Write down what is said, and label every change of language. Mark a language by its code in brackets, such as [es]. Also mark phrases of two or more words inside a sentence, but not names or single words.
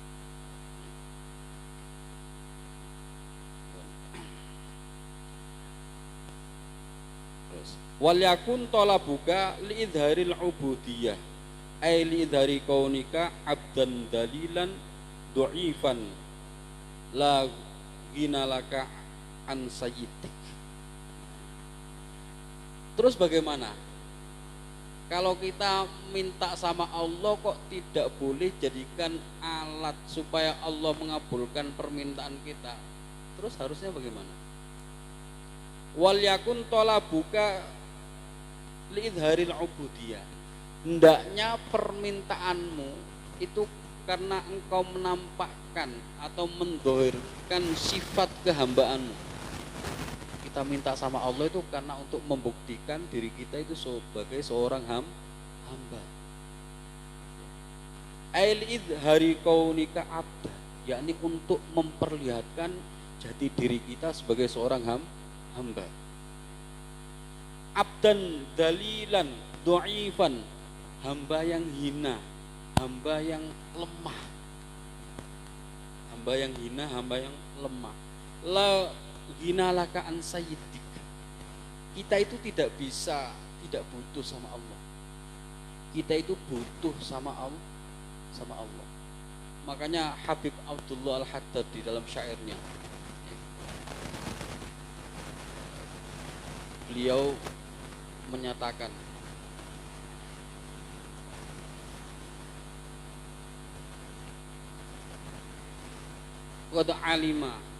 [ar] وليكن طلبك لإظهار العبودية أي لإظهار كونك عبدا ذليلا ضعيفا لا غنى لك عن سيدك. [id] Terus bagaimana? Kalau kita minta sama Allah kok tidak boleh jadikan alat supaya Allah mengabulkan permintaan kita? Terus harusnya bagaimana? [ar] وليكن طلبك لإظهار العبودية. [id] Hendaknya permintaanmu itu karena engkau menampakkan atau mendohirkan sifat kehambaanmu. Kita minta sama Allah itu karena untuk membuktikan diri kita itu sebagai seorang hamba. [ar] أي لإظهار كونك عبدا, [id] yakni untuk memperlihatkan jati diri kita sebagai seorang hamba. [ar] عبدا ذليلا ضعيفا, [id] hamba yang hina, hamba yang lemah, hamba yang hina, hamba yang lemah. [ar] لا غنى لك عن سيدك. [id] Kita itu tidak butuh sama Allah. Kita itu butuh sama Allah. Makanya Habib Abdullah Al-Haddad di dalam syairnya, beliau menyatakan, [ar] قد علم